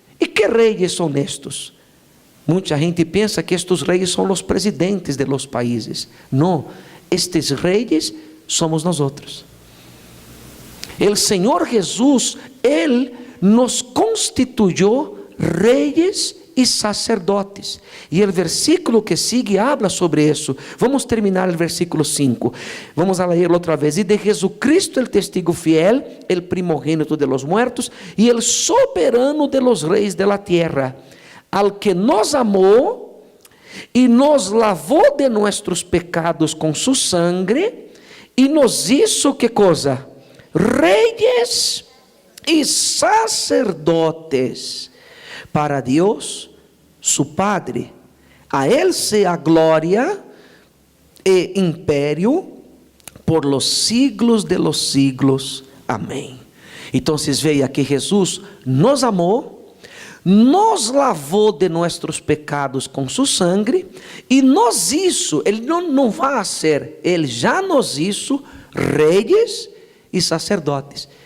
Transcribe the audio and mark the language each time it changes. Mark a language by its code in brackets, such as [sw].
[pt] E que reis são estes? Muita gente pensa que estes reis são os presidentes [es] de los países. [pt] Não, estes reis somos nós outros. O Senhor Jesus, Ele nos constituiu reis e sacerdotes. E o versículo [es] que sigue habla [pt] sobre isso. Vamos terminar o versículo 5. [es] Vamos a ler outra vez. E de Jesucristo el testigo fiel, el primogénito de los muertos, e el soberano de los reis de la tierra, al que [pt] nos amou e nos lavou [es] de nuestros pecados com su sangre, e nos hizo, [pt] que coisa? Reis e sacerdotes para Deus, [es] su Padre. A Él sea glória e império por los siglos de los siglos. [pt] Amém. Então, veja que Jesus nos amou, nos lavou de nossos pecados com [es] su sangre, [pt] e [es] nos hizo, [pt] Ele não vai ser, Ele já nos hizo reis e sacerdotes.